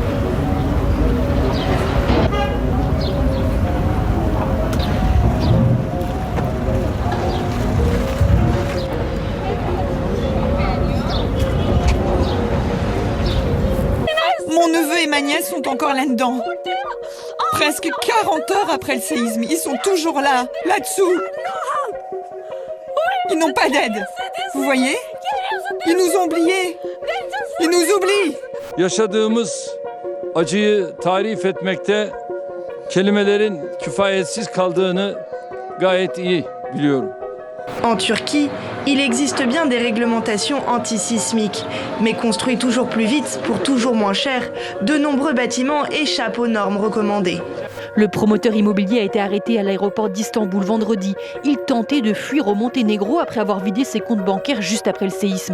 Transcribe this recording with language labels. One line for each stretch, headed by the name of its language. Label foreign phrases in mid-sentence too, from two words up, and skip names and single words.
French: Mon neveu et ma nièce sont encore là-dedans. Presque 40 heures après le séisme, ils sont toujours là-dessous. Ils n'ont pas d'aide. Vous voyez? Ils nous ont oubliés. Ils nous oublient.
Turkish: Yaşadığımız acıyı tarif etmekte kelimelerin kifayetsiz kaldığını gayet iyi biliyorum.
French: En Turquie, il existe bien des réglementations antisismiques, mais construits toujours plus vite pour toujours moins cher, de nombreux bâtiments échappent aux normes recommandées. Le promoteur immobilier a été arrêté à l'aéroport d'Istanbul vendredi. Il tentait de fuir au Monténégro après avoir vidé ses comptes bancaires juste après le séisme.